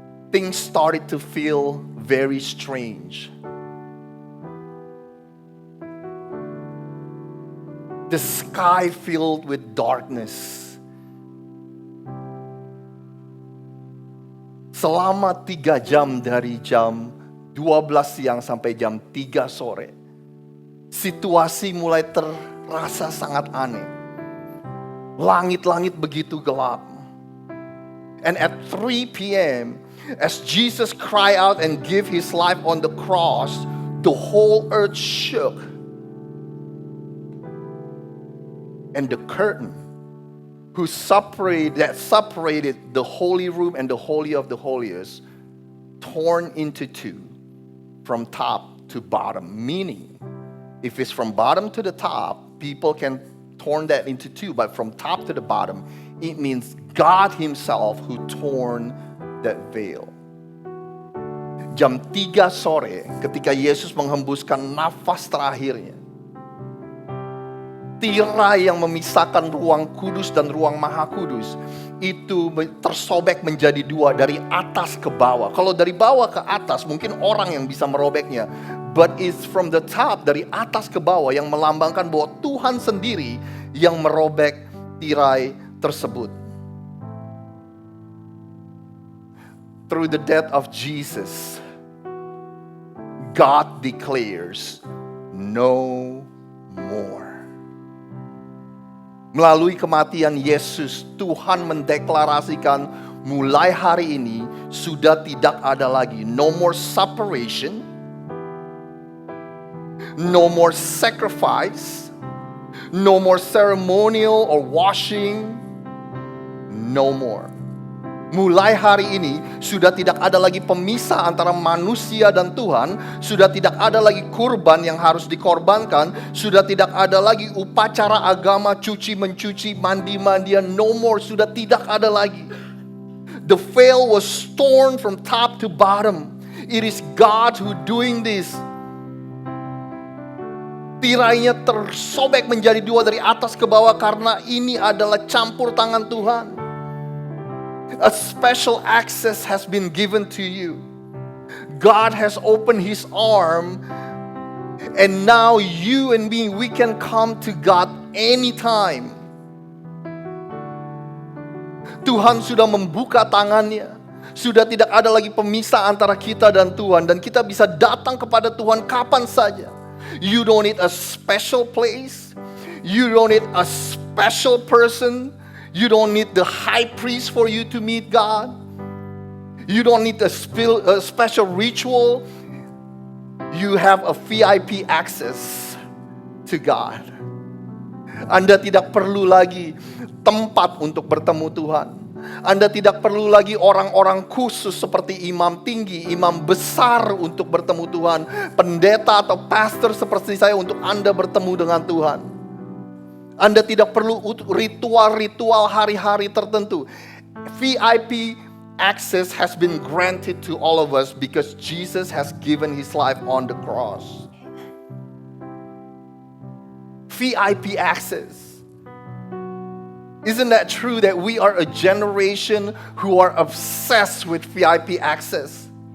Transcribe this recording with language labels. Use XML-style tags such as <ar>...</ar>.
<en>Things started to feel very strange. The sky filled with darkness.</en> <id>Selama 3 jam dari jam 12 siang sampai jam 3 sore. Situasi mulai terasa sangat aneh. Langit-langit begitu gelap.</id> <en>And at 3 p.m., as Jesus cried out and gave his life on the cross, the whole earth shook. And the curtain that separated the holy room and the holy of the holiest torn into 2 from top to bottom. Meaning, if it's from bottom to the top, people can torn that into 2. But from top to the bottom, it means God himself who torn that veil.</en> <id>Jam 3 sore ketika Yesus menghembuskan nafas terakhirnya, tirai yang memisahkan ruang kudus dan ruang maha kudus itu tersobek menjadi 2 dari atas ke bawah. Kalau dari bawah ke atas mungkin orang yang bisa merobeknya,</id> <en>but it's from the top,</en> <id>dari atas ke bawah, yang melambangkan bahwa Tuhan sendiri yang merobek tirai tersebut.</id> <en>Through the death of Jesus, God declares no more.</en> <id>Melalui kematian Yesus, Tuhan mendeklarasikan mulai hari ini sudah tidak ada lagi.</id> <en>No more separation. No more sacrifice. No more ceremonial or washing. No more.</en> <id>Mulai hari ini sudah tidak ada lagi pemisah antara manusia dan Tuhan. Sudah tidak ada lagi kurban yang harus dikorbankan. Sudah tidak ada lagi upacara agama, cuci-mencuci, mandi-mandian.</id> <en>No more,</en> <id>sudah tidak ada lagi.</id> <en>The veil was torn from top to bottom. It is God who doing this.</en> <id>Tirainya tersobek menjadi 2 dari atas ke bawah karena ini adalah campur tangan Tuhan.</id> <en>A special access has been given to you. God has opened his arm, and now you and me, we can come to God anytime.</en> <id>Tuhan sudah membuka tangannya. Sudah tidak ada lagi pemisah antara kita dan Tuhan, dan kita bisa datang kepada Tuhan kapan saja.</id> <en>You don't need a special place. You don't need a special person. You don't need the high priest for you to meet God. You don't need a special ritual. You have a VIP access to God.</en> <id>Anda tidak perlu lagi tempat untuk bertemu Tuhan. Anda tidak perlu lagi orang-orang khusus seperti imam tinggi, imam besar untuk bertemu Tuhan, pendeta atau pastor seperti saya untuk Anda bertemu dengan Tuhan. Anda tidak perlu ritual-ritual hari-hari tertentu.</id> <en>VIP access has been granted to all of us because Jesus has given his life on the cross. VIP access. Isn't that true that we are a generation who are obsessed with VIP access?</en>